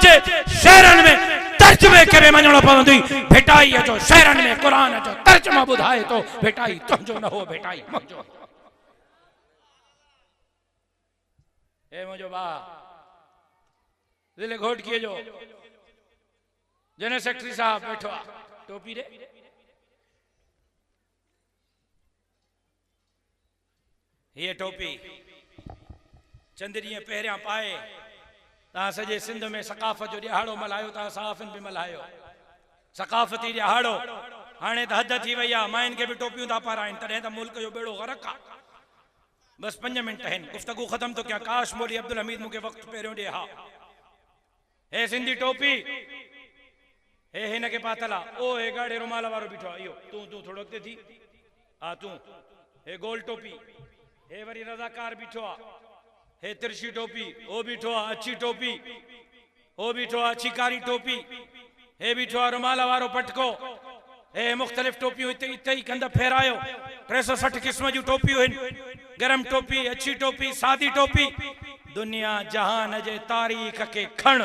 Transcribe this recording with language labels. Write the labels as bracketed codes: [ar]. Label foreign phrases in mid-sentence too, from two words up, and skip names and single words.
[sd] कुरान जे शेरनि में तर्जुमे के बि मञणो पवंदुई भेटाई जो शहरनि में क़ुरान जो तर्जुमो ॿुधाए थो भेटाई तुंहिंजो न हो भेटाई मुंहिंजो। ए मुंहिंजो भाउ ज़िले घोटकीअ जो [en] general secretary [sd] साहब बैठो आहे टोपी रे ये टोपी चंद ॾींहं पहिरियां पाए तव्हां सॼे सिंध में सकाफ़त जो ॾियारो मल्हायो तव्हां सहाफ़िन बि मल्हायो सकाफ़ती ॾियारो हाणे त हद थी वई आहे मायुनि खे बि टोपियूं था पाराइनि तॾहिं त मुल्क जो बेड़ो ग़रक़ आहे। बस 5 मिनट आहिनि गुफ़्तगू ख़त्म थो कयां काश मौली अब्दुल हमीद मूंखे वक़्तु पहिरियों ॾे हा हे सिंधी टोपी हे हिन खे पातल आहे ओ हे ॻाढ़े रुमाल वारो बीठो आहे इहो तूं थोरो अॻिते थी हा तूं हे गोल टोपी हे वरी रज़ाकार बीठो आहे हे तिरछी टोपी हो बीठो आहे अच्छी टोपी हो बीठो आहे अच्छी कारी टोपी हे बीठो आहे रुमाल वारो पटको हे मुख़्तलिफ़ टोपियूं हिते ई कंध फेरायो 360 क़िस्म जूं टोपियूं आहिनि गरम टोपी अच्छी टोपी सादी टोपी दुनिया जहान जे तारीख़ के खण